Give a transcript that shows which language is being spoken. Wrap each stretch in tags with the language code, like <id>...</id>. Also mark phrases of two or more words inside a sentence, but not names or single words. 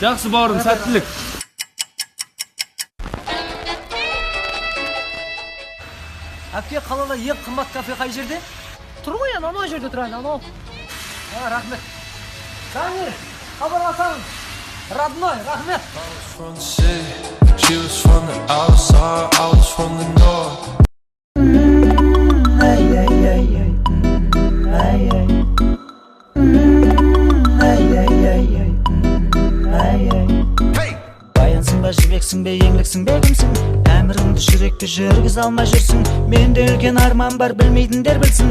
<kk>Жақсы бауырым, сәттілік. Әпке, қалада ең қымбат кафе қай жерде? Тұр ғой, анау жерде тұрайын, анау. Рахмет. Дамир, хабарласаң. Родной, рахмет.</kk> <en>From the city, she was from the outside, I was from the north.</en> <kk>Баянсың ба, жібексің бе, еңліксің бе, кімсің? Әміріңді жүректі жүргіз алмай жүрсің. Менде үлкен арман бар, білмейтіндер білсін.</kk>